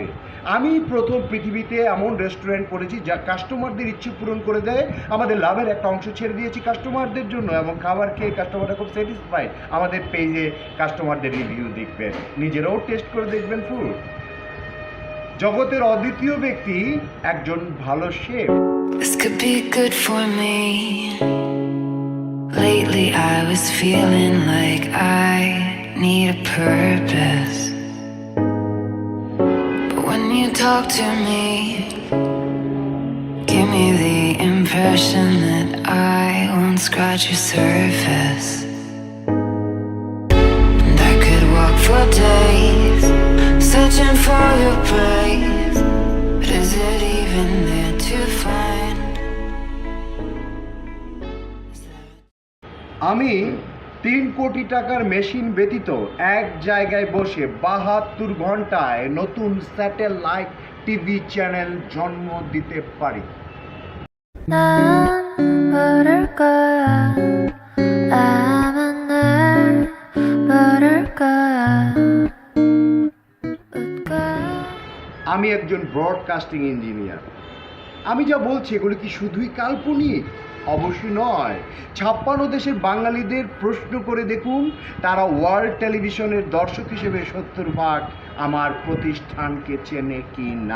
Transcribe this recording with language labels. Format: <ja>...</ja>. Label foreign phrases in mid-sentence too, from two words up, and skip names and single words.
<bn>আমি প্রথম পৃথিবীতে এমন রেস্টুরেন্ট করেছি যা কাস্টমারদের ইচ্ছে পূরণ করে দেয়। আমাদের লাভের একটা অংশ ছেড়ে দিয়েছি কাস্টমারদের জন্য, এবং খাবার খেয়ে কাস্টমাররা খুব স্যাটিসফাইড। আমাদের পেজে কাস্টমারদের রিভিউ দেখবেন, নিজেরাও টেস্ট করে দেখবেন ফুড। জগতের অদ্বিতীয় ব্যক্তি একজন ভালো শেফ।</bn> <en>This could be good for me. Lately I was feeling like I need a purpose, but when you talk to me, give me the impression that I won't scratch your surface, and I could walk for days searching for your praise, but is it even there to find?</en> <bn>আমি 3 কোটি টাকার মেশিন ব্যতীত এক জায়গায় বসে 72 ঘন্টায় নতুন</bn> <en>satellite TV channel</en> <bn>জন্ম দিতে পারি।</bn> <ko>난 부를 거야 아마 날 부를 거야 웃고</ko> <bn>আমি একজন</bn> <en>broadcasting engineer.</en> <bn>আমি যা বলছি এগুলো কি শুধুই কাল্পনিক? অবশ্যই নয়। 56 দেশের বাঙালিদের প্রশ্ন করে দেখুন, তারা ওয়ার্ল্ড টেলিভিশনের দর্শক হিসেবে 70% আমার প্রতিষ্ঠানকে চেনে কি না।</bn>